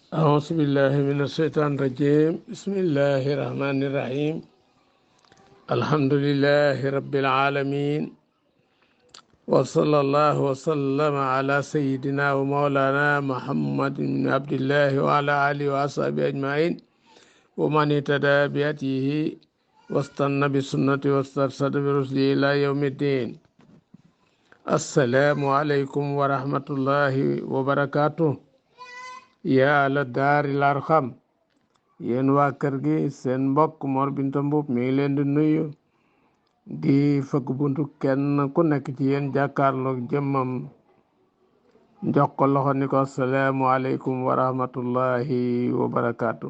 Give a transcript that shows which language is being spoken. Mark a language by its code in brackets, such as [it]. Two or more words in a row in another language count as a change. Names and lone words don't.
[ar] أعوذ بالله من الشيطان الرجيم بسم الله الرحمن الرحيم الحمد لله رب العالمين وصلى الله وسلم على سيدنا ومولانا محمد بن عبد الله وعلى آله وأصحابه أجمعين ومن اهتدى بهديه واستنى بسنته واسترشد برشده إلى يوم الدين. السلام عليكم ورحمة الله وبركاته. يا أهل الدار الأرقم [wo] yéen waa kër gi seen mbokk Mor Binta Mboup mi ngi leen di nuyu di fëgg buntu kenn ku nekk ci yéen jàkkaarloog jëmmam jox ko loxo ni ko [ar] السلام عليكم ورحمة الله وبركاته.